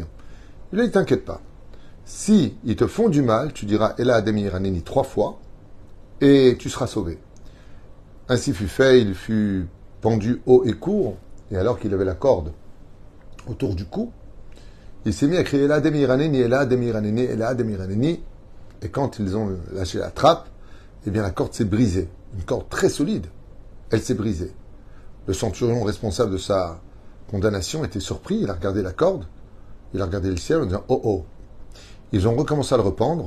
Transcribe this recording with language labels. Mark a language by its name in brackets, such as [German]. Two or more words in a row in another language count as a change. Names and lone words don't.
[French] Il a dit, t'inquiète pas. Si ils te font du mal, tu diras [Aramaic] אלהא דמאיר ענני [French] 3 fois, et tu seras sauvé. Ainsi fut fait, il fut pendu haut et court, et alors qu'il avait la corde autour du cou, il s'est mis à crier [Aramaic] אלהא דמאיר ענני, אלהא דמאיר ענני, אלהא דמאיר ענני, [French] et quand ils ont lâché la trappe, eh bien la corde s'est brisée. Une corde très solide. Elle s'est brisée. Le centurion responsable de sa condamnation était surpris. Il a regardé la corde, il a regardé le ciel en disant « Oh oh !» Ils ont recommencé à le rependre.